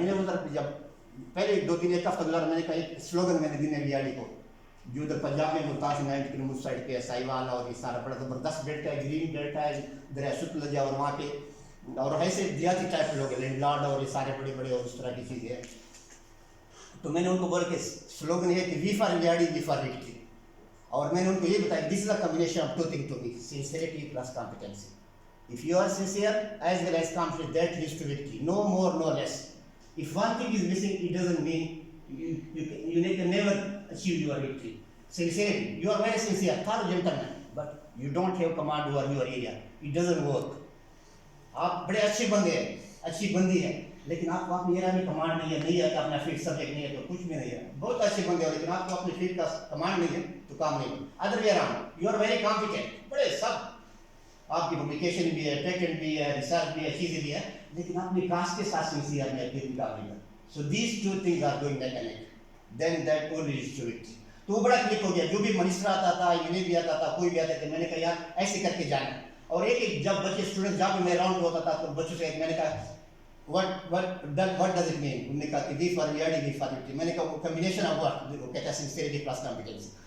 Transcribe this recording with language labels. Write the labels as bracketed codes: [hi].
[ur] میں نے ادھر جب پہلے 2-3 ایک ہفتہ گزارا, میں نے کہا ایک سلوگن میں نے دینے ریاڑی کو, جو ادھر پنجاب میں ملتاز 90 کلو میٹر سائڈ پہ سائیوال اور یہ سارا بڑا زبردست بیلٹ ہے, گرین بیلٹ ہے, دریا ستلجا, اور وہاں پہ اور ایسے دیہاتی ٹائپ کے لوگ ہیں, لینڈ لارڈ اور یہ سارے بڑے بڑے اور اس طرح کی چیزیں ہیں. تو میں نے ان کو بولا کہ سلوگن یہ ہے کہ [en] we for ریاڑی we for victory, [ur] اور میں نے ان کو یہ بتایا [en] This is a combination of 2 things to me, sincerity plus competency. If you are sincere as well as competent, that leads to victory, no more no less. If one thing is missing, it doesn't mean you can never achieve your victory. Sincerity, you are very sincere, thorough gentleman, but you don't have command over your area, it doesn't work. [ur] آپ بڑے اچھے بندے ہیں, اچھی بندی ہے, لیکن آپ کو اپنی ایریا میں کمانڈ نہیں ہے, کہ اپنا فیلڈ سبجیکٹ نہیں ہے تو کچھ بھی نہیں ہے. بہت اچھے بندے ہیں, لیکن آپ کو اپنی فیلڈ کا کمانڈ نہیں ہے تو کام نہیں ہے. [en] other way around, you are very competent, [ur] بڑے سب آپ کی پبلیکیشن بھی ہے, پیٹنٹ بھی ہے, ریسرچ بھی ہے, چیزیں بھی ہے, لیکن اپنی کاسٹ کے ساتھ سنسیئر نہیں ہے, پھر بھی کام نہیں ہے. [en] So these 2 things are going neck and neck, then that only leads to victory. [ur] تو وہ بڑا کلک ہو گیا. جو بھی منسٹر آتا تھا, انہیں بھی آتا تھا, کوئی بھی آتا تھا, میں نے کہا یار ایسے کر کے جانا. اور ایک جب بچے اسٹوڈنٹ جب میں راؤنڈ ہوتا تھا تو بچوں سے میں نے کہا [en] what does it mean, [ur] انہوں نے کہا کہ [en] We for ریاڑی we for victory. [ur] میں نے کہا وہ [en] combination of what, [ur] وہ کہتا ہے [en] sincerity plus competence.